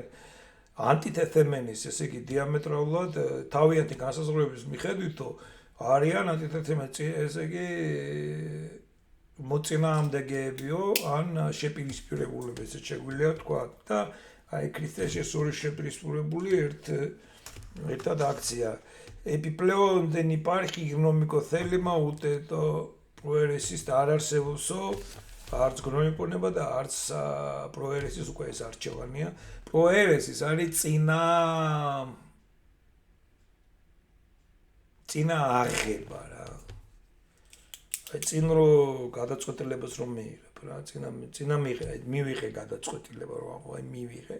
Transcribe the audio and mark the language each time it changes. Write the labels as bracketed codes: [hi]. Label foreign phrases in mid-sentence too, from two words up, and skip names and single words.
[ka] ანტითეთემენის, ესე იგი დიამეტრალურად თავიანთი განსაზღვრების მიხედვითო არიან ანტითეთემენი, ესე იგი მოწინააღმდეგეებიო ან შეპირისპირებულები, ესე შეგვიძლია თქვა და აი ქრისტეში ორი შეპირისპირებული ერთად აქცია. [el] Επιπλέον δεν υπάρχει γνωμικό θέλημα ούτε το προαίρεσης [ka] და არ არსებობსო არც γνωμικό ნება და არც პროერესის უკვე ეს არჩევანია. პროერესის არის წინა აღება რა. აი წინ რო გადაწყვეტილებას რომ მიიღებ რა, წინა მივიღე გადაწყვეტილება რომ აი მივიღე.